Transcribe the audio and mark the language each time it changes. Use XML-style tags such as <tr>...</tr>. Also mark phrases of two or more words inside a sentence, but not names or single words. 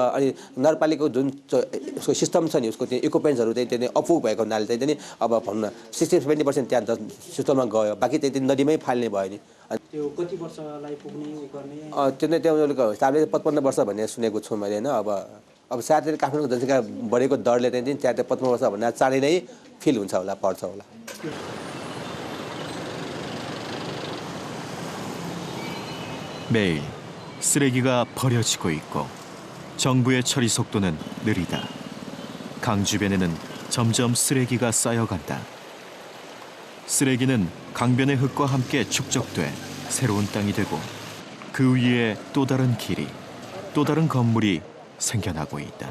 <ne>अनि नगरपालिकाको जुन उसको सिस्टम छ नि उसको त्यो इक्विपमेन्ट्सहरू चाहिँ अपुग भएको हुनाले चाहिँ अब भनौँ न 60-70% त्यहाँ सिस्टममा गयो, बाँकी चाहिँ नदीमै फाल्ने भयो नि। त्यो कति वर्षलाई पुग्ने गर्ने त्यो हिसाबले 55 वर्ष भन्ने सुनेको छु मैले होइन अब सायद काठमाडौँको जनसङ्ख्या बढेको दरले चाहिँ त्यहाँ 55 वर्ष भन्दा चाँडै नै फिल हुन्छ होला पर्छ होला</ne> <ko>매일 쓰레기가 버려지고 있고 정부의 처리 속도는 느리다. 강 주변에는 점점 쓰레기가 쌓여간다. 쓰레기는 강변의 흙과 함께 축적돼 새로운 땅이 되고 그 위에 또 다른 길이, 또 다른 건물이 생겨나고 있다.</ko>